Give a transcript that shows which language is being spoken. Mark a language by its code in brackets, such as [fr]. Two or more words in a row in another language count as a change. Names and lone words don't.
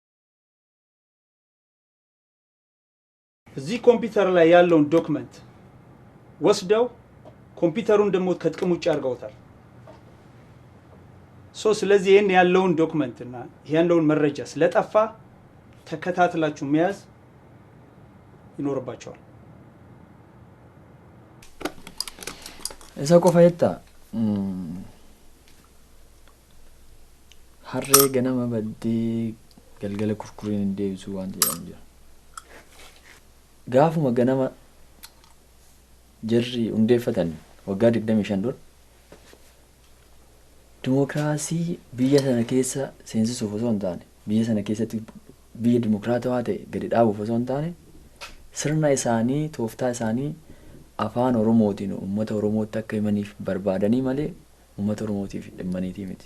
[am] እዚህ ኮምፒውተር ላይ ያለውን ዶክመንት ወስደው ኮምፒውተሩን ደግሞ ከጥቅም ውጭ አድርገውታል። ስለዚህ ይህን ያለውን ዶክመንት እና ያለውን መረጃ ስለጠፋ ተከታትላችሁ መያዝ ይኖርባቸዋል። [om] Isa qofa jetta harree ganama baddee galgala kurkuriin hin deebisuu waan jedhamu jira. Gaafuma ganama jarri hundeeffatan waggaa 25 dura dimokiraasii biyya sana keessa seensisuuf osoo hin taane biyya sana keessatti biyya dimokiraatawaa ta'e gadi dhaabuuf osoo hin taane sirna isaanii tooftaa isaanii afaan Oromootiin uummata Oromootti akka himaniif barbaadanii malee uummata Oromootiif dhimmaniitii miti.